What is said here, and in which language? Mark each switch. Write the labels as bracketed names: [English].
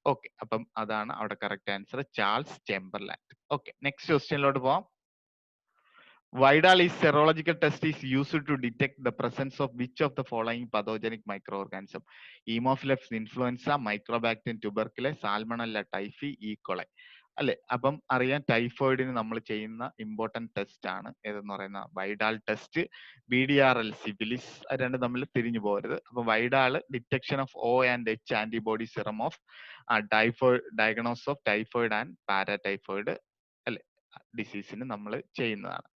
[Malayalam] Okay, അപ്പം അതാണ് അവിടെ correct answer, Charles ചേംബർലാൻഡ്. Okay, next ക്വസ്റ്റ്യനിലോട്ട് പോവാം. [English] Vidal is serological test is used to detect the presence of which of the following pathogenic microorganism? Haemophilus influenza, Mycobacterium tuberculosis, Salmonella typhi, E. coli. [Malayalam] അല്ലെ, അപ്പം അറിയാം ടൈഫോയിഡിന് നമ്മൾ ചെയ്യുന്ന important test ആണ് ഏതെന്ന് പറയുന്ന Widal test, BDRL സിബിലിസ്, രണ്ട് തമ്മിൽ തിരിഞ്ഞു പോകരുത്. അപ്പൊ Widal [English] detection of O and H antibody serum of typhoid, [Malayalam] diagnose of typhoid and പാരാടൈഫോയിഡ് അല്ലെ ഡിസീസിന് നമ്മൾ ചെയ്യുന്നതാണ്.